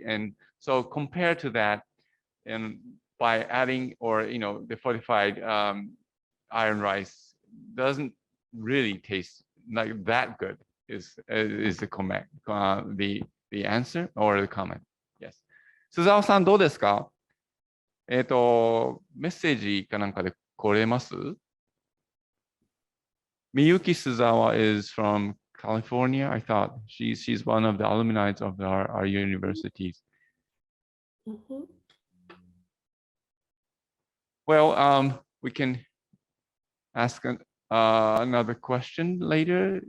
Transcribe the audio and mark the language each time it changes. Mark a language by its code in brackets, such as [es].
[en] And so compared to that, and by adding or the fortified iron rice doesn't really taste like that good is the comment, the answer or the comment. [ja] Yes. 須澤さんどうですか？メッセージかなんかで来れます？ [en] Miyuki Suzawa is from California. I thought she's one of the alumni of our universities. Well, we can ask another question later.